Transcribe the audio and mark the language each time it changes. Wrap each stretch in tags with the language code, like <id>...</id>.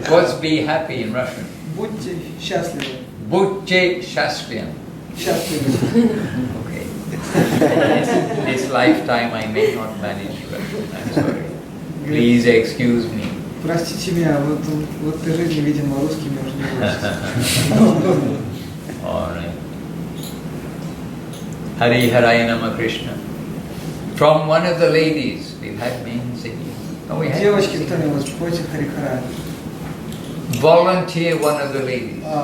<en>What's be happy in Russian?</en> <ru>Будьте счастливы. Будьте счастливы. Счастливы.</ru> <en>Okay. This lifetime I may not manage Russian. I'm sorry. Please excuse me.</en> <ru>Простите меня, вот в этой жизни, видимо, русскими уже не будет.</ru> <en>All right. Hari Haraya Nama Krishna. From one of the ladies, we've had men singing. Oh, we had</en> <ru>Девочки, кто-нибудь, пойте Харе Хара.</ru> <en>volunteer one of the ladies.</en>